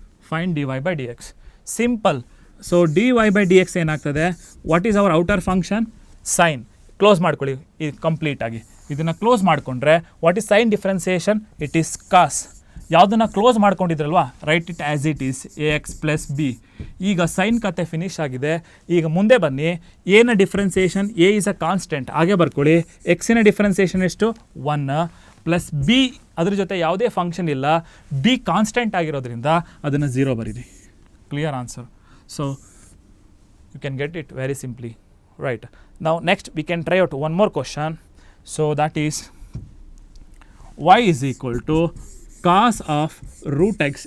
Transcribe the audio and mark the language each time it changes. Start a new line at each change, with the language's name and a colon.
English: Find dy by dx. Simple. So dy by dx
Kannada: ಏನಾಗ್ತದೆ?
English: What is our outer function?
Kannada: Sine. Close ಮಾಡ್ಕೊಳ್ಳಿ ಇದು complete ಆಗಿ. ಇದನ್ನು close ಮಾಡಿಕೊಂಡ್ರೆ
English: What is sin differentiation? It is cos.
Kannada: ಯಾವುದನ್ನು close ಮಾಡ್ಕೊಂಡಿದ್ರಲ್ವಾ,
English: Right it as it is a x plus b.
Kannada: ಈಗ sign ಕತೆ finish ಆಗಿದೆ. ಈಗ ಮುಂದೆ ಬನ್ನಿ, ಎನ differentiation
English: a is a constant,
Kannada: ಹಾಗೆ ಬರ್ಕೊಳ್ಳಿ. ಎಕ್ಸಿನ ಡಿಫ್ರೆನ್ಸಿಯೇಷನ್ ಎಷ್ಟು? 1 ಪ್ಲಸ್ ಬಿ, ಅದ್ರ ಜೊತೆ ಯಾವುದೇ ಫಂಕ್ಷನ್ ಇಲ್ಲ, ಬಿ ಕಾನ್ಸ್ಟೆಂಟ್ ಆಗಿರೋದ್ರಿಂದ ಅದನ್ನು 0 ಬರೀರಿ.
English: Clear answer. So you can get it very simply. Right. Now next we can try out one more question. So that is y is equal to cos of root x.